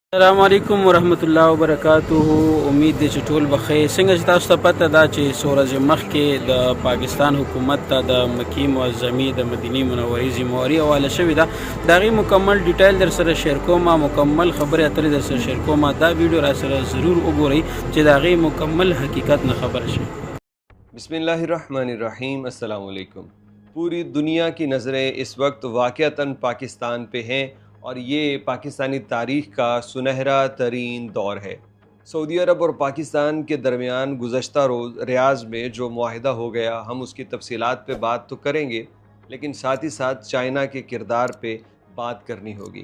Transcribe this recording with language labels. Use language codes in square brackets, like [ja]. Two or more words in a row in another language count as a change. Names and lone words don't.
[ar] السلام علیکم ورحمۃ اللہ وبرکاتہ. [ps] امید دی چې ټول بخیر. څنګه چې تاسو ته پته ده چې څو ورځې مخکې د پاکستان حکومت ته د مکی معظمې د مدینې منورې ذمہواري حواله شوې ده. د هغې مکمل ډیټیل در سره شیر کوم، مکمل خبرې اترې در سره شیر کوم. دا ویډیو را سره ضرور وګورئ چې د هغې مکمل حقیقت نه خبر شئ. [ar] بسم اللہ الرحمن الرحیم. السلام علیکم. [ur] پوری دنیا کی نظریں اس وقت واقعتاً پاکستان پہ ہیں اور یہ پاکستانی تاریخ کا سنہرا ترین دور ہے. سعودی عرب اور پاکستان کے درمیان گزشتہ روز ریاض میں جو معاہدہ ہو گیا، ہم اس کی تفصیلات پہ بات تو کریں گے، لیکن ساتھ ہی ساتھ چائنا کے کردار پہ بات کرنی ہوگی.